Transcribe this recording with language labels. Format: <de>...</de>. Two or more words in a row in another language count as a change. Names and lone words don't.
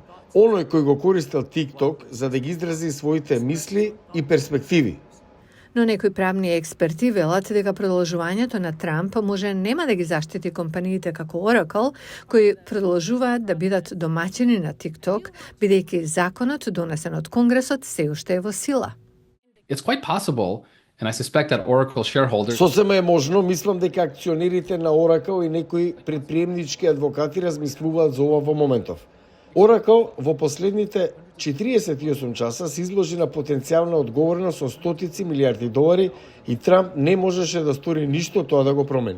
<mk>Оној кој го користел TikTok за да ги изрази своите мисли и перспективи. Но некои правни експерти велат дека продолжувањето на Трамп може нема да ги заштити компаниите како Oracle, кои продолжуваат да бидат домаќини на TikTok, бидејќи законот донесен од Конгресот се уште е во сила.</mk> <en>It's quite possible, and I suspect that Oracle shareholders...</en> <mk>Сосема е можно, мислам дека акционерите на Oracle и некои предприемнички адвокати размислуваат за ова во моментов. Oracle во последните 48 часа се изложи на потенцијална одговорност со стотици милиарди долари и Трамп не можеше да стори ништо тоа да го промени.</mk>